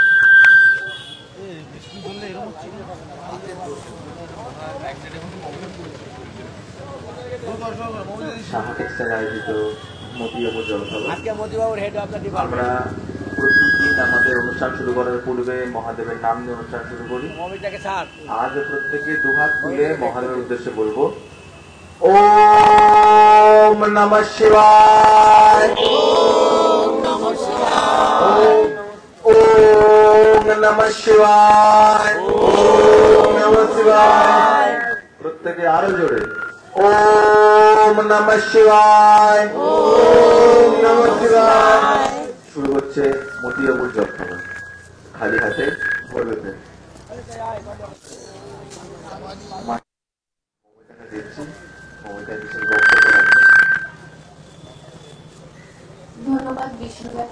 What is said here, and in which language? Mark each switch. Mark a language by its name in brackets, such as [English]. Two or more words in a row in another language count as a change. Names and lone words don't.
[Bangla] সাহা টেক্সটাইল আয়োজিত মতিবাবুর জলখাবার আমরা প্রতিদিন আমাদের অনুষ্ঠান শুরু করার পূর্বে মহাদেবের নাম নিয়ে অনুষ্ঠান শুরু করি। আজ প্রত্যেকে দুহাত তুলে মহাদেবের উদ্দেশ্যে বলবো [Sanskrit] ওম নমঃ শিবায়, ওম নমঃ শিবায়, ওম নমঃ শিবায়। [Bangla] প্রত্যেকে আরো জোরে [Sanskrit] ওম নমঃ শিবায়, ওম নমঃ শিবায়। [Bangla] শুরু হচ্ছে মতিবাবুর জলখাবার খালি হাতে ভরবে পেট। ধন্যবাদ বিষ্ণুদাকে।